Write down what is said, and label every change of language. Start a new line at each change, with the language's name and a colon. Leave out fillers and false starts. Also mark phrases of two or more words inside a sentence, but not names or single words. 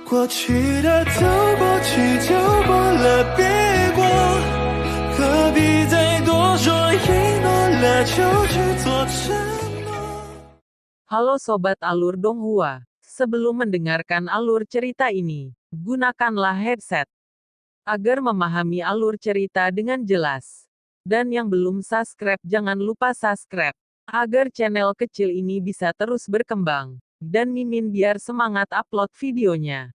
Chinese: 过去的走过去就过了，别过，何必再多说，一诺了就去做承诺。
Indonesian: Halo Sobat Alur Donghua, sebelum mendengarkan alur cerita ini, gunakanlah headset agar memahami alur cerita dengan jelas. Dan yang belum subscribe jangan lupa subscribe, agar channel kecil ini bisa terus berkembang, dan Mimin biar semangat upload videonya.